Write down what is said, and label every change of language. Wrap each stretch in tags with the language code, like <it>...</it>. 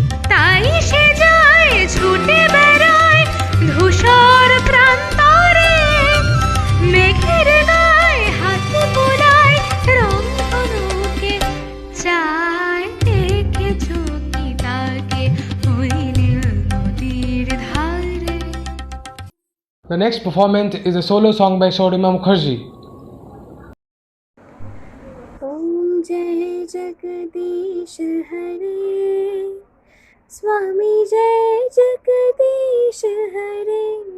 <bn>তাই সে যায় ছুটে বেড়ায় ধূসর প্রান্তরে মেঘের গায়ে হাত বুলায় রংধনুকে চায় দেখেছো কি তাকে ওই নীল নদীর ধারে।</bn> <en>The next performance is a solo song by Shorima Mukherjee.</en> <hi>ओम जय जगदीश हरे स्वामी जय जगदीश हरे</hi>